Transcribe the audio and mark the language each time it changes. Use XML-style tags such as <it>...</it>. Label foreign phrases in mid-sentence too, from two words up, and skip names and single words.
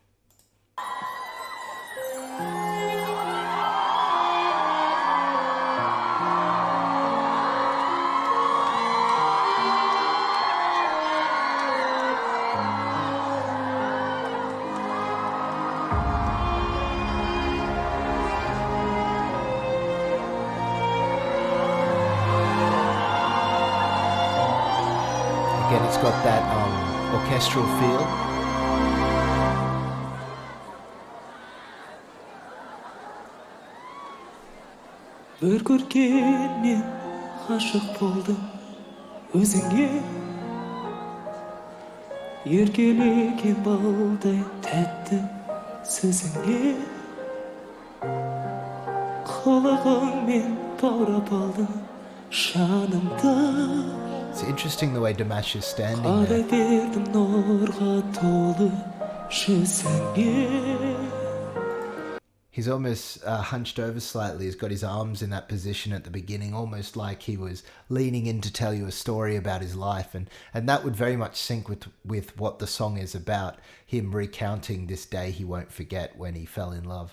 <en>Again, it's got that orchestral feel.</en> <kk>Bir көргенмен ғашық болдым өзіңе, еркелеген балдай тәтті сөзіңе, қылығыңмен баурап алдың жанымды.</kk> <en>It's interesting the way Dimash is standing</en> <kk>Қарай</kk> <en>there.</en> <kk>бердім нұрға толы жүзіңе.</kk> <en>He's almost hunched over slightly. He's got his arms in that position at the beginning, almost like he was leaning in to tell you a story about his life. And that would very much sync with what the song is about, him recounting this day he won't forget when he fell in love.</en>